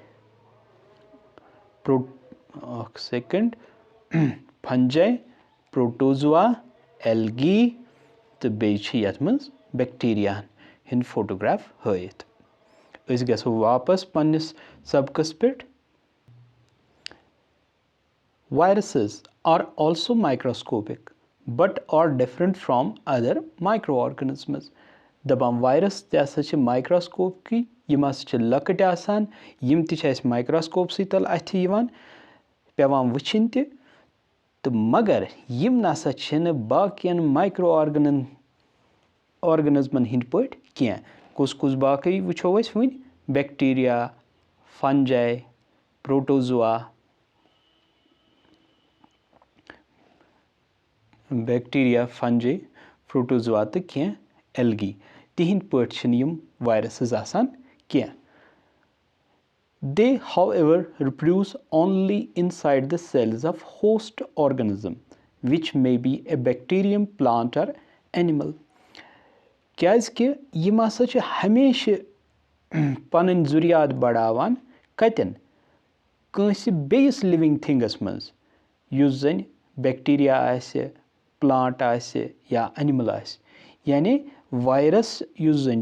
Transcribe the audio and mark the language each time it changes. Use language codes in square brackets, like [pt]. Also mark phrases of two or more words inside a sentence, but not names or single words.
[ks] اکھ سیکنڈ فنجاے پروٹوزوا ایلگی تہٕ بیٚیہِ چھِ یتھ منٛز بیکٹیریاہن ہٕنٛدۍ فوٹوگراف ہٲیِتھ أسۍ گژھو واپس پننِس سبقس پٮ۪ٹھ [en] viruses are also microscopic but are different from other micro organisms [ks] دپان وایرس تہِ ہسا چھِ مایکروسکوپکی یِم ہسا چھِ لۄکٕٹۍ آسان یِم تہِ چھِ اَسہِ مایکروسکوپسٕے تل اَتھِ یِوان پیٚوان وٕچھِنۍ تہِ تہٕ مگر یِم نسا چھِنہٕ باقین مایکرو آرگنزمن ہٕنٛدۍ پٲٹھۍ کینٛہہ کُس کُس باقٕے وٕچھو أسۍ وٕنۍ بیکٹیریا فنجاے پروٹوزوا بیکٹیریا فنجاے پروٹوزوا تہٕ کینٛہہ ایلگی تِہنٛدۍ پٲٹھۍ چھِنہٕ یِم وایرسز آسان کینٛہہ [en] they how ever reproduce only in side the cells of host organism which may be a bacterium plant or animal [ks] کیازکہِ یِم ہسا چھِ ہمیشہِ پنٕنۍ ذُریات بڑاوان کتٮ۪ن کٲنٛسہِ بیٚیِس [en] living things [ks] منٛز یُس زن بیکٹیریا آسہِ پلانٹ آسہِ یا انِمل آسہِ یعنی وایرس یُس زن